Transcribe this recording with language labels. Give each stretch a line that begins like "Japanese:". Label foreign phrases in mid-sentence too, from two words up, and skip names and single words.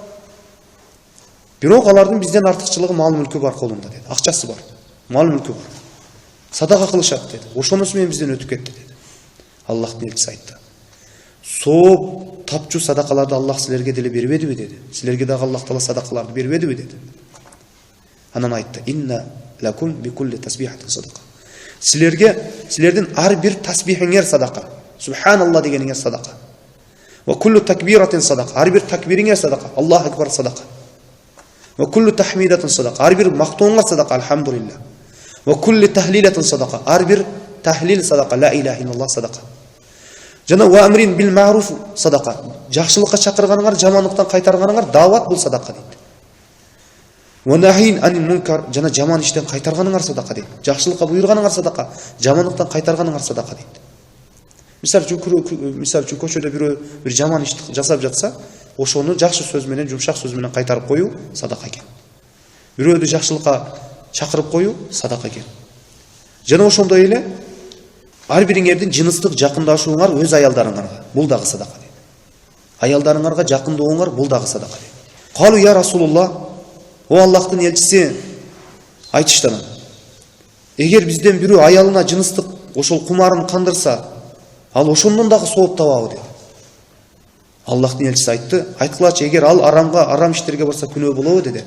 Kyrgyz: Бирок алардын бизден артыкчылыгы мал мүлкү бар колунда дейт. Акчасы бар. Мал мүлкү бар. Садака кылышат dedi. Ошонусу менен бизден өтүп кетти dedi. Аллахтын элчиси айтты. Сооп тапчу садакаларды Аллах силерге деле бербедиби dedi. Силерге дагы Аллах Таала садакаларды бербедиби dedi. Анан айтты.
Arabic: إن لكم بكل تسبيحة صدقة.
Kyrgyz: Силердин ар бир тасбихиңер садака. Субханалла дегениңер садака.
Arabic: وكل تكبيرة صدقة.
Kyrgyz: Ар бир такбириңер садака.
Arabic: الله أكبر
Kyrgyz: садака.
Arabic: وكل تحميدة صدقة.
Kyrgyz: Ар бир мактооңор садака. Алхамдулилlah.
Arabic: وكل تهليلة صدقة.
Kyrgyz: Ар бир тахлил садака.
Arabic: لا إله إلا الله صدقة. Жана وأمر بالمعروف صدقة.
Kyrgyz: Жакшылыкка чакырганыңар, жамандыктан кайтарганыңар дават бул садака дейт.
Arabic: ونهي عن المنكر,
Kyrgyz: жана жаман иштен кайтарганыңар садака дейт. Жакшылыкка буйрганыңар садака, жамандыктан кайтарганыңар садака дейт. Мисал үчүн көчөдө бир жаман иш жасап жатса, ошону жакшы сөз менен, жумшак сөз менен кайтарып коюу садака экен. Бирөөдү жакшылыкка чакырып коюу садака экен. Жана ошондой эле ар бириңердин жыныстык жакындашууңар өз аялдарыңарга, бул дагы садака дейт. Аялдарыңарга жакындооңар бул дагы садака дейт.
Arabic: قالوا يا رسول الله,
Kyrgyz: о Аллахтын элчиси айтыштан. Эгер бизден бирөө аялына жыныстык ошол кумарын кандырса, ал ошондон дагы сооп табабы dedi. Аллахтын элчиси айтты, айткылачы, эгер ал арам иштерге барса күнөө болобу dedi.